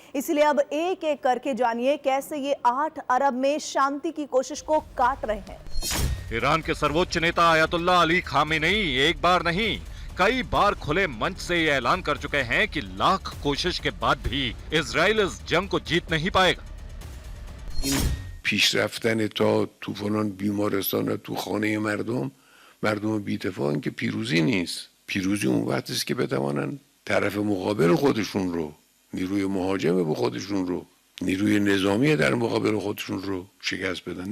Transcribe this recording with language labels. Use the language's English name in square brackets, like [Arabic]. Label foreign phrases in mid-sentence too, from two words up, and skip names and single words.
[Hindi] इसलिए अब एक एक करके जानिए कैसे ये 8 अरब में शांति की कोशिश को काट रहे हैं। ईरान के सर्वोच्च नेता अयतुल्लाह अली खामेनेई एक बार नहीं, कई बार खुले मंच से ये ऐलान कर चुके हैं कि लाख कोशिश के बाद भी इजराइल इस जंग को जीत नहीं पाएगा। [Persian] پیشرفتن تا تو فلان بیمارستان تو خانه مردم مردم بی‌دفاع این که پیروزی نیست. پیروزی اون وقتی است که بتوانن طرف مقابل خودشون رو، نیروی مهاجم به خودشون رو، نیروی نظامی در مقابل خودشون رو شکست بدن.